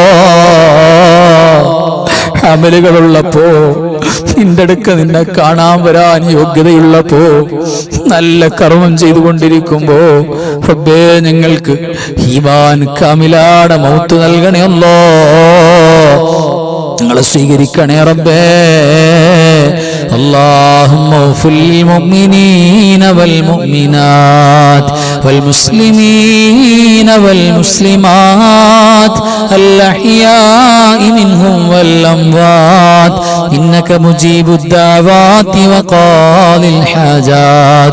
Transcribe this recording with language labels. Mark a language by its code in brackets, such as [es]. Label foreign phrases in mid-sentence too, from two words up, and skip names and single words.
[ml] അമലുകളുള്ളപ്പോ, നിന്റെ അടുക്ക നിന്നെ കാണാൻ വരാൻ യോഗ്യതയുള്ളപ്പോ, നല്ല കർമ്മം ചെയ്തുകൊണ്ടിരിക്കുമ്പോ റബ്ബേ ഞങ്ങൾക്ക് ഈമാൻ കാമിലാടെ മൗത്ത് നൽകണേ അല്ലാ. ഞങ്ങളെ സ്വീകരിക്കണേ റബ്ബേ. [ar] اللهم اغفر للمؤمنين والمؤمنات والمسلمين والمسلمات الأحياء منهم والأموات إنك مجيب الدعوات وقاضي الحاجات.